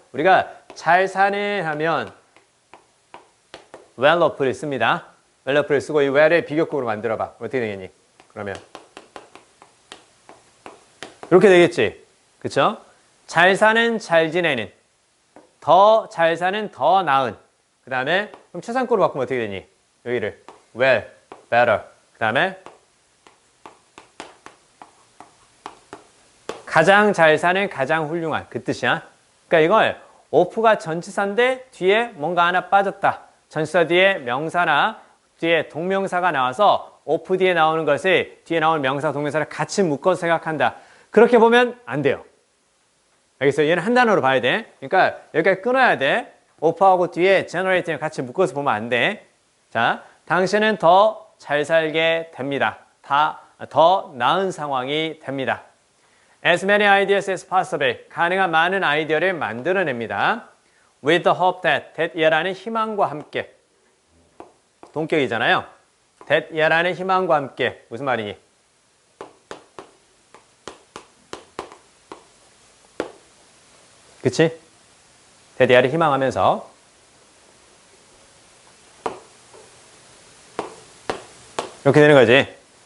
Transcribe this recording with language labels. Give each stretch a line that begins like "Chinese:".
Korean: 우리가 잘 사는 하면 well off를 씁니다. well off를 쓰고 이 well을 비교급으로 만들어봐. 어떻게 되겠니? 그러면 이렇게 되겠지. 그쵸? 잘 사는, 잘 지내는, 더 잘 사는, 더 나은. 그 다음에 그럼 최상급으로 바꾸면 어떻게 되니? 여기를 well, better. 그 다음에 가장 잘 사는, 가장 훌륭한 그 뜻이야. 그러니까 이걸 off가 전치사인데 뒤에 뭔가 하나 빠졌다. 전치사 뒤에 명사나 뒤에 동명사가 나와서 off 뒤에 나오는 것을 뒤에 나오는 명사, 동명사를 같이 묶어서 생각한다. 그렇게 보면 안 돼요. 알겠어요? 얘는 한 단어로 봐야 돼. 그러니까 여기까지 끊어야 돼. off하고 뒤에 generate랑 같이 묶어서 보면 안 돼. 자, 당신은 더 잘 살게 됩니다. 더 나은 상황이 됩니다.
English: As many ideas as possible.
Korean: 가능한 많은 아이디어를 만들어냅니다.
English: With the hope that,
Korean: that이라는 희망과 함께. 동격이잖아요. that 야라는 희망과 함께 무슨 말이니? 그치? that 야를 희망하면서 이렇게 되는 거지.